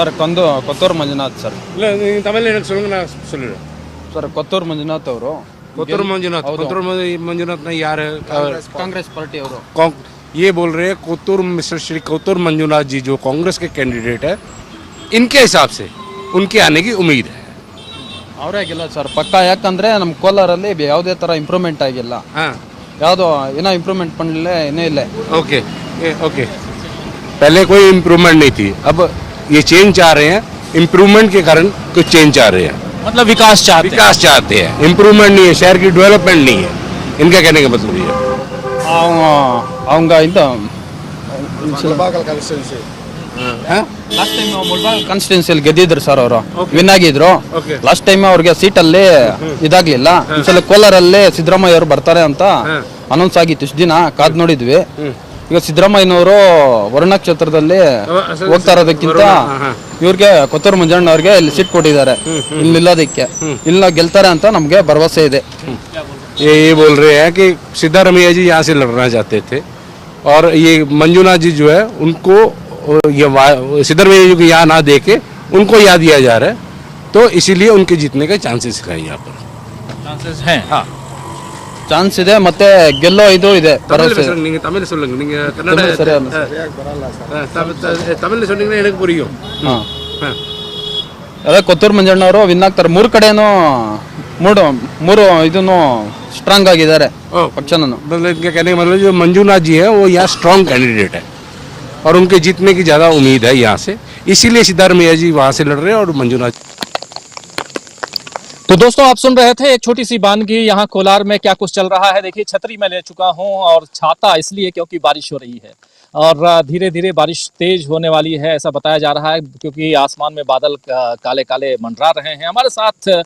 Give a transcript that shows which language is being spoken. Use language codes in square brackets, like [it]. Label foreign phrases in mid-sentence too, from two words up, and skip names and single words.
[hi] सर कोत्तूर मंजुनाथ सर। सर कोत्तूर मंजुनाथ ಅವರು कोत्तूर मंजुनाथ नहीं यार, कांग्रेस पार्टी ಅವರು ये बोल रहे हैं मिस्टर श्री कोत्तूर मंजुनाथ जी जो कांग्रेस के कैंडिडेट है, इनके हिसाब से उनके आने की उम्मीद है। [kn] ಅವರೇ ಗೆಲ್ಲ ಸರ್ ಪಕ್ಕ, ಯಾಕಂದ್ರೆ ನಮ್ಮ ಕೋಲಾರಲ್ಲಿ ಯಾವುದೇ ತರ ಇಂಪ್ರೂವ್ಮೆಂಟ್ ಆಗಿಲ್ಲ, ಯಾವುದೋ ಏನೋ ಇಂಪ್ರೂವ್ಮೆಂಟ್ ಮಾಡಲಿಲ್ಲ, ಏನೇ ಇಲ್ಲ। [en] OK OK, [hi] पहले कोई इम्प्रूवमेंट नहीं थी, अब ये चेंज चाह रहे हैं, इम्प्रूवमेंट के कारण कुछ चेंज चाह रहे हैं, मतलब विकास चाहते हैं, इम्प्रूवमेंट नहीं है, शहर की डेवलपमेंट नहीं है, इनका कहने का मतलब ये है। [ta] அவங்க இந்த [en] last time [kn] ಮುಳ್ಬಾಗ್ ಕಾನ್ಸ್ಟಿಟ್ಯೂನ್ಸಿಯಲ್ಲಿ ಗೆದ್ದಿದ್ರು ಸರ್, ಅವರು ವಿನ್ ಆಗಿದ್ರು [en] last time. [kn] ಅವ್ರಿಗೆ ಸೀಟಲ್ಲಿ ಇದಾಗ್ಲಿಲ್ಲ. ಒಂದ್ಸಲ ಕೋಲಾರಲ್ಲಿ ಸಿದ್ದರಾಮಯ್ಯ ಅವರು ಬರ್ತಾರೆ ಅಂತ ಅನೌನ್ಸ್ ಆಗಿತ್ತು, ಇಷ್ಟು ದಿನ ಕಾದ್ ನೋಡಿದ್ವಿ. ಈಗ ಸಿದ್ದರಾಮಯ್ಯನವರು ವರುಣ ಕ್ಷೇತ್ರದಲ್ಲಿ ಹೋಗ್ತಾ ಇರೋದಕ್ಕಿಂತ ಇವ್ರಿಗೆ ಕೊತ್ತೂರು ಮಂಜಣ್ಣ ಅವ್ರಿಗೆ ಇಲ್ಲಿ ಸೀಟ್ ಕೊಟ್ಟಿದ್ದಾರೆ, ಇಲ್ಲಿ ನಿಲ್ಲೋದಕ್ಕೆ. ಇಲ್ಲ ಗೆಲ್ತಾರೆ ಅಂತ ನಮ್ಗೆ ಭರವಸೆ ಇದೆ। [hi] ये बोल रहे हैं कि सिद्धारमैया जी यहाँ से लड़ना चाहते थे और ये मंजुनाथ जी जो है उनको ये सिद्धारमैया जी को यहाँ ना दे के उनको याद दिया जा रहा है, तो इसीलिए उनके जीतने के चांसेस हैं, यहाँ पर चांसेस हैं। हाँ, [kn] ಚಾನ್ಸ್ ಇದೆ ಮತ್ತೆ ಗೆಲ್ಲೋ ಇದು ಇದೆ [ta] தமிழ் [kn] ಭರವಸೆ [ta] பேசுறீங்க, நீங்க தமிழ் சொல்லுங்க, நீங்க கன்னட தமிழ் சரியா இல்ல தமிழ்ல சொன்னீங்கன்னா எனக்கு புரியும். [kn] ಹಾ ಹಾ. ಅದೇ ಕೊತ್ತೂರು ಮಂಜಣ್ಣವರು ವಿನ್ ಆಗ್ತಾರೆ. ಮೂರು ಕಡೆನೂ ಮೂರು ಇದನ್ನು ಸ್ಟ್ರಾಂಗ್ ಆಗಿದ್ದಾರೆ [hi] ओ, [kn] ಪಕ್ಷನೂ. [hi] मतलब इनके कहने का मतलब जो मंजूनाथ जी है वो यहाँ [en] strong candidate [hi] है और उनके जीतने की ज़्यादा उम्मीद है यहाँ से, इसीलिए सिद्धारमैया जी वहाँ से लड़ रहे हैं और मंजूनाथ। तो दोस्तों आप सुन रहे थे एक छोटी सी बानगी यहाँ कोलार में क्या कुछ चल रहा है। देखिए छतरी मैं ले चुका हूँ और छाता इसलिए क्योंकि बारिश हो रही है और धीरे धीरे बारिश तेज होने वाली है ऐसा बताया जा रहा है, क्योंकि आसमान में बादल काले काले मंडरा रहे हैं।